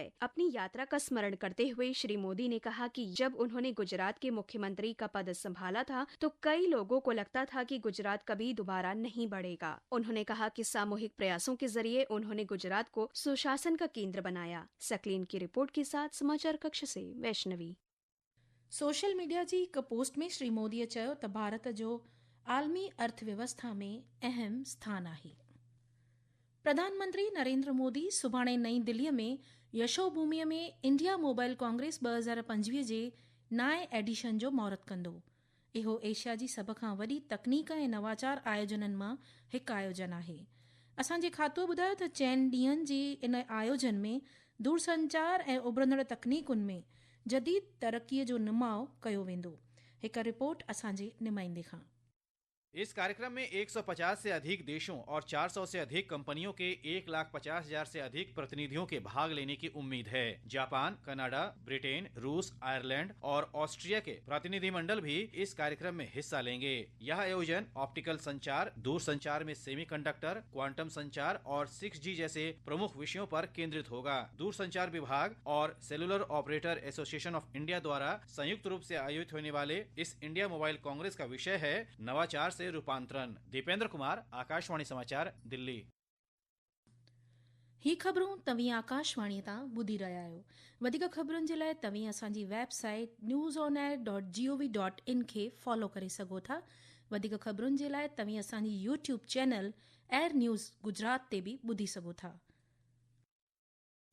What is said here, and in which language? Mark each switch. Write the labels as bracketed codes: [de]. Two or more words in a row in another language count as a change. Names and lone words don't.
[hi] अपनी यात्रा का स्मरण करते हुए श्री मोदी ने कहा कि जब उन्होंने गुजरात के मुख्यमंत्री का पद संभाला था तो कई लोगों को लगता था कि गुजरात कभी दोबारा नहीं बढ़ेगा। उन्होंने कहा कि सामूहिक प्रयासों के जरिए उन्होंने गुजरात को सुशासन का केंद्र बनाया। सकलीन की रिपोर्ट के साथ समाचार कक्ष से वैष्णवी। [en] social media [sd] जी हिक पोस्ट में श्री मोदीअ चयो त भारत जो आलमी अर्थव्यवस्था में अहम स्थान आहे। प्रधानमंत्री नरेंद्र मोदी सुभाणे नई दिल्लीअ में यशोभूमिअ में इंडिया मोबाइल कांग्रेस 2025 जे 9 एडिशन जो महूरत कंदो। इहो एशिया जी सभ खां वॾी तकनीक ऐं नवाचार आयोजननि मां हिकु आयोजन आहे। असांजे खातो ॿुधायो त 4 ॾींहनि जे इन आयोजन में दूरसंचार ऐं उभरंदड़ तकनीकुनि में जदीद तरक़ीअ जो नुमाउ कयो वेंदो। हिक रिपोर्ट असांजे नुमाइंदे खां। [hi] इस कार्यक्रम में 150 से अधिक देशों और 400 से अधिक कंपनियों के 1,50,000 से अधिक प्रतिनिधियों के भाग लेने की उम्मीद है। जापान, कनाडा, ब्रिटेन, रूस, आयरलैंड और ऑस्ट्रिया के प्रतिनिधिमंडल भी इस कार्यक्रम में हिस्सा लेंगे। यह आयोजन ऑप्टिकल संचार, दूर संचार में सेमीकंडक्टर, क्वांटम संचार और 6G जैसे प्रमुख विषयों पर केंद्रित होगा। दूर संचार विभाग और सेलुलर ऑपरेटर एसोसिएशन ऑफ इंडिया द्वारा संयुक्त रूप से आयोजित होने वाले इस इंडिया मोबाइल कांग्रेस का विषय है नवाचार से रूपांतरण। दीपेंद्र कुमार, आकाशवाणी समाचार, दिल्ली। [sd] ही ख़बरूं तव्हीं आकाशवाणी तां ॿुधी रहिया आहियो। वधीक ख़बरुनि जे लाइ तव्हीं असांजी वेबसाइट newsonair.gov.in खे फॉलो करे सघो था। वधीक ख़बरुनि जे लाइ तव्हीं असांजी यूट्यूब चैनल एयर न्यूज़ गुजरात ते बि ॿुधी सघो था।